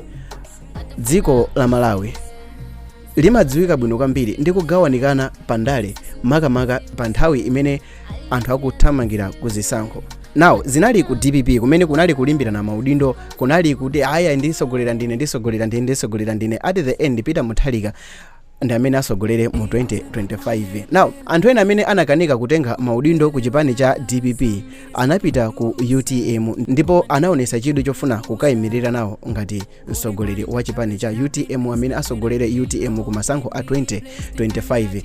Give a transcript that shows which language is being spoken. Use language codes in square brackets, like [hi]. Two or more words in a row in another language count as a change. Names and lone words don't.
[ny] Dziko la Malawi limadziwika bwino kwambiri ndi kugawanikana pandale makamaka pa nthawi imene anthu akuthamangira kuzisankho. Now zinali ku DPP kumene kunali kulimbirana maudindo, kunali kuti aya ndisogolera ndine. [en] At the end [ny] Peter Mutharika ndi amene asogolere mu 2025. Now anthu ena amene anakanika kutenga maudindo ku chipani cha DPP anapita ku UTM ndipo anaonesa chidwi chofuna kukayimirira nawo ngati msogoleri wa chipani cha UTM amene asogolere UTM ku masankho a 2025.